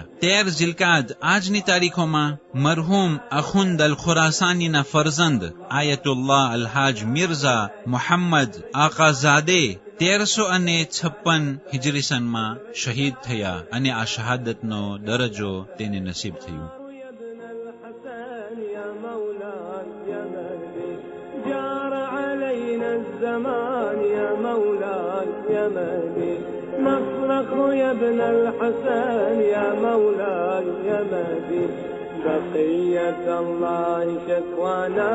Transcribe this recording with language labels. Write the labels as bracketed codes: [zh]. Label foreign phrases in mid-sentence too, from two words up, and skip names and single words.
[gu] 13 ઝિલકાદ આજની તારીખોમાં મરહૂમ અખુંદ અલ ખુરાસાનીના ફરઝંદ આયતુલ્લાહ અલહાજ મિર્ઝા મુહમ્મદ આકાઝાદે 1356 હિજરી સનમાં શહીદ થયા અને આ શહાદતનો દરજ્જો તેને નસીબ થયું. [ar] يا ابن الحسن يا مولاي يا مهدي بقية الله شكوانا